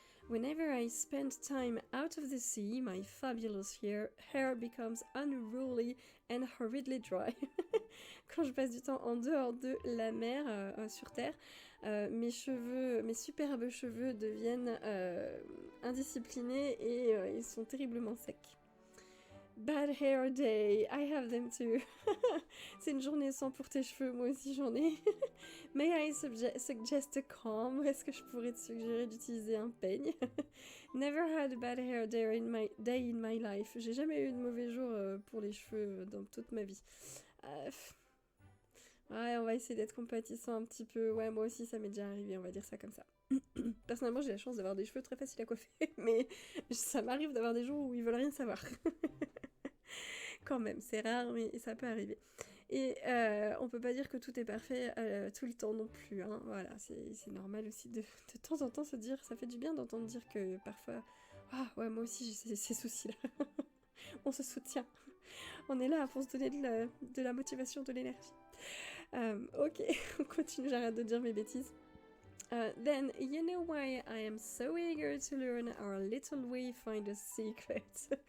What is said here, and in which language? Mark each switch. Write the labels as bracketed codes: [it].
[en] Whenever I spend time out of the sea, my fabulous hair becomes unruly and horridly dry. [fr] Quand je passe du temps en dehors de la mer sur Terre, mes superbes cheveux deviennent indisciplinés et ils sont terriblement secs. [en] Bad hair day, I have them too. [fr] C'est une journée sans pour tes cheveux, moi aussi j'en ai. [en] May I suggest a comb? [fr] Est-ce que je pourrais te suggérer d'utiliser un peigne? [en] Never had a bad hair day in my life. [fr] J'ai jamais eu de mauvais jour pour les cheveux dans toute ma vie. Ouais, on va essayer d'être compatissant un petit peu. Ouais, moi aussi ça m'est déjà arrivé, on va dire ça comme ça. Personnellement, j'ai la chance d'avoir des cheveux très faciles à coiffer, mais ça m'arrive d'avoir des jours où ils veulent rien savoir. Quand même, c'est rare, mais ça peut arriver. Et on peut pas dire que tout est parfait tout le temps non plus. Hein. Voilà, c'est normal aussi de temps en temps se dire, ça fait du bien d'entendre dire que parfois, ah ouais, moi aussi j'ai ces soucis-là. On se soutient. On est là pour se donner de la motivation, de l'énergie. Ok, on continue, j'arrête de dire mes bêtises. [en] Then, you know why I am so eager to learn our little wayfinder's secret.